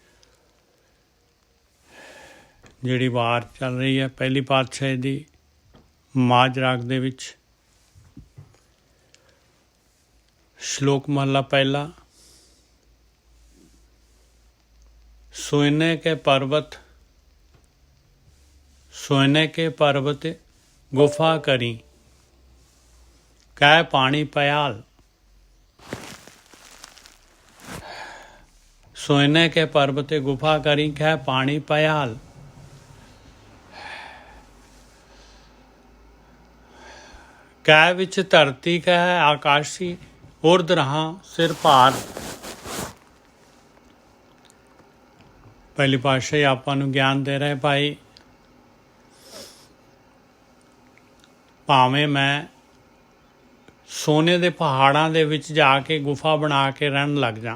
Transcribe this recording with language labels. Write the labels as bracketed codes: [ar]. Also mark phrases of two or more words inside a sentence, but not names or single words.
[pa] ਜਿਹੜੀ ਵਾਰ ਚੱਲ ਰਹੀ ਹੈ ਪਹਿਲੀ ਪਾਤਸ਼ਾਹੀ ਦੀ ਮਾਝ ਰਾਗ ਦੇ ਵਿੱਚ। ਸ਼ਲੋਕ ਮਹਲਾ ਪਹਿਲਾ। ਸੋਨੇ ਕੇ ਪਰਬਤ ਗੁਫਾ ਕਰੀ ਕੈ ਪਾਣੀ ਪਇਆਲ। ਸੋਨੇ ਕੇ ਪਰਬਤ ਗੁਫਾ ਕਰੀ ਕੈ ਪਾਣੀ ਪਇਆਲ। ਕੈ ਵਿਚ ਧਰਤੀ ਕੈ ਆਕਾਸ਼ੀ ਉਰਧ ਰਹਾ ਸਿਰ ਭਾਰ। ਪਹਿਲੀ ਪਾਤਸ਼ਾਹੀ ਆਪਾਂ ਨੂੰ ਗਿਆਨ ਦੇ ਰਹੇ ਭਾਈ, ਭਾਵੇਂ ਮੈਂ ਸੋਨੇ ਦੇ ਪਹਾੜਾਂ ਦੇ ਵਿੱਚ ਜਾ ਕੇ ਗੁਫਾ ਬਣਾ ਕੇ ਰਹਿਣ ਲੱਗ ਜਾ।